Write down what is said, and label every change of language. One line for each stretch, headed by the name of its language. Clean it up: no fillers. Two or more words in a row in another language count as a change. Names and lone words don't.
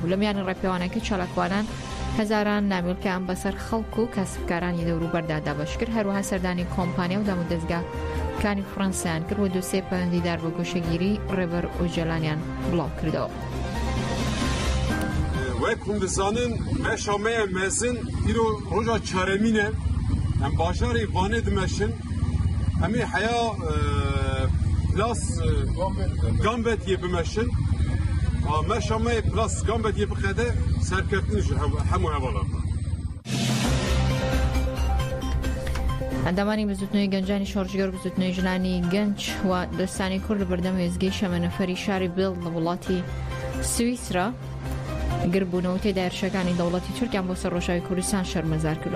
Central Kurdish: لە میانی ڕێپێوانەکە چالاکوانان هەزاران نامیلکەیان بەسەر خەڵک و کاسبکارانی دەوروبەردا دابەش کرد، هەروەها سەردانی کۆمپانیا و دامودەستگاکانی فەڕەنسایان کرد و دووسێ پەیوەندیدار بە گۆشەگیری ڕێبەر ئۆجەلانیان بڵاو کردەوە.
Kurdish: وەک hûn dizanin meşa me ye mezin îro roja çaremîn e em bajarê Vanê dimeşin em ê heya plas gambetiyê bimeşin meşa me plas gambetiyê bixede serkeftin ji hemû hevalan.
Central Kurdish: ئەندامانی بزوتنەوەی گەنجانی شۆڕژگەر و بزوتنەوەی ژنانی گەنج و دەستانی کورد لە بەردەم وێزگەی شەمەنەفەری شاری بیڵ لە وڵاتی سویسرا گربوونەوە تێدا هێرشەکانی دەوڵەتی تورکیان بۆ سەر ڕۆژاوی کوردستان شەرمەزار کرد.